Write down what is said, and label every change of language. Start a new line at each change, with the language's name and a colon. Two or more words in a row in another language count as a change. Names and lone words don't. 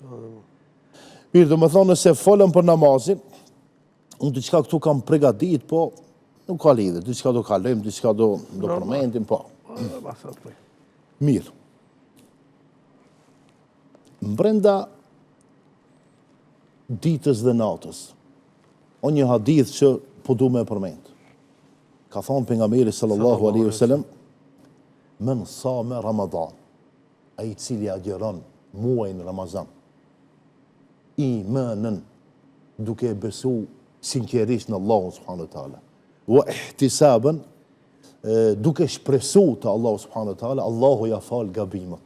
Albanian: Mirë, do më thonë, nëse folëm për namazin, unë diçka këtu kam përgatit, po nuk ka lidhje, diçka do kalojmë, diçka do përmendim, po. Mirë. Brenda ditës dhe natës, o një hadith që po du me përmend. Ka thonë pejgamberi
Arabic: صلى الله عليه وسلم, من صام رمضان,
Albanian: ai i cili agjeron muajin Ramazan, imanën, duke besu sinqerisht në Allahu
Arabic: سبحانه وتعالى, واحتسابا,
Albanian: duke shpresu të Allahu
Arabic: سبحانه وتعالى,
Albanian: Allahu ja fal gabimet.